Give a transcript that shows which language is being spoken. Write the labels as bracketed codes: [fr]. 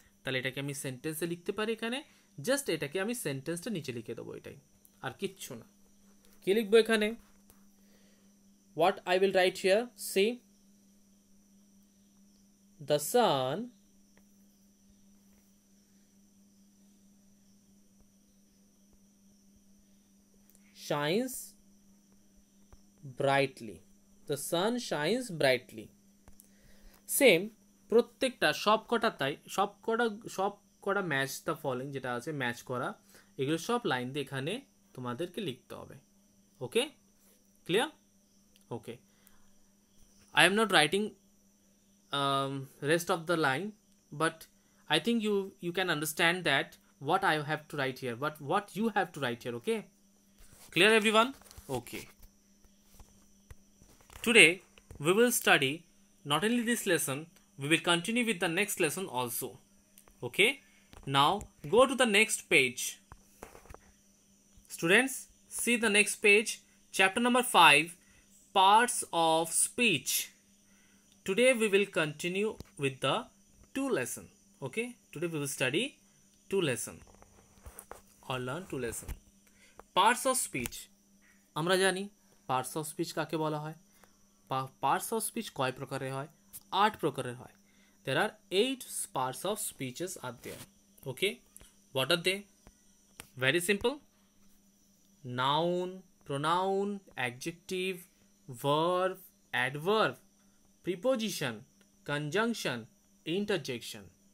[bn] তাহলে এটাকে আমি সেন্টেন্সে লিখতে পারি এখানে, জাস্ট এটাকে আমি সেন্টেন্সটা নিচে লিখে দেবো, এটাই আর কিচ্ছু না। কি লিখবো এখানে? [en] What I will write here, see, the sun shines brightly. The sun shines brightly. [bn] Same প্রত্যেকটা সবকটা ম্যাচ দ্য ফলোইং যেটা আছে ম্যাচ করা, এগুলো সব লাইন দিয়ে এখানে তোমাদেরকে লিখতে হবে। ওকে, [en] Clear? Okay. I am not writing rest of the line, but I think you can understand that what I have to write here, but what you have to write here. Okay, clear everyone? Okay, today we will study not only this lesson, we will continue with the next lesson also. Okay, now go to the next page. Students, see the next page, chapter number 5, parts of speech. Today we will continue with the 2 lesson. Okay, today we will study 2 lesson or learn 2 lesson. Parts of speech. [bn] আমরা জানি parts of speech কাকে বলা হয়। Parts of speech কয় প্রকারের হয়? 8 প্রকারের হয়। [en] There are 8 parts of speeches are there. Okay, what are they? Very simple. Noun, pronoun, adjective, verb, adverb, preposition, conjunction, interjection.